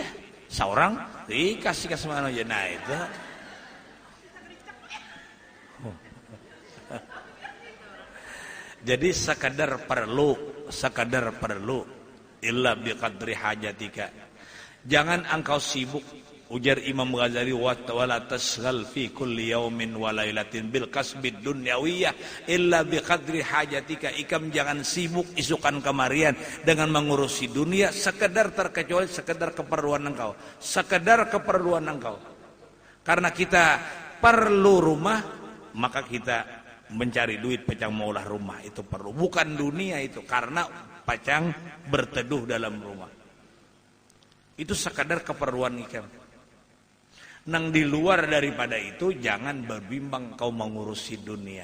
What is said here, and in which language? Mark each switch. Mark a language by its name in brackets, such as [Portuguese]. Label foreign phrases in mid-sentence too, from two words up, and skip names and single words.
[Indonesian] Seorang kasih mana aja nah itu. Jadi sekadar perlu [Arabic] إلا بقدر حاجتك. [Indonesian] Jangan engkau sibuk. Ujar Imam Ghazali [Arabic] ولا تشغل في كل يوم وليلة بالكسب الدنيوية إلا بقدر حاجتك. [Banjar] Ikam jangan sibuk isukan kemarian dengan mengurusi dunia sekedar terkecuali sekedar keperluan engkau. [Indonesian] Sekedar keperluan engkau. Karena kita perlu rumah, [Banjar] maka kita mencari duit pacang maulah rumah itu perlu. Bukan dunia itu, karena pacang berteduh dalam rumah. Itu sekadar keperluan ikam. Nang di luar daripada itu jangan berbimbang kau mengurusi dunia.